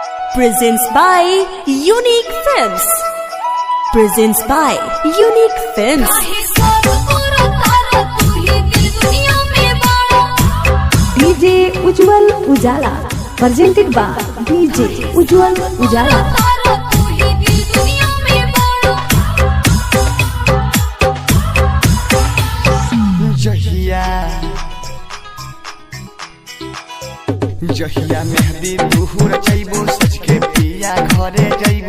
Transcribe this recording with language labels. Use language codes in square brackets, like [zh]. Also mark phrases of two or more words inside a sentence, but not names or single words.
[en] Presents by Unique Films. Presents by Unique Films. DJ Ujjwal Ujala. Presented by DJ Ujjwal Ujala. [bho] जहिया मेहदी दूर चैबू सच के पिया घरे जैबू।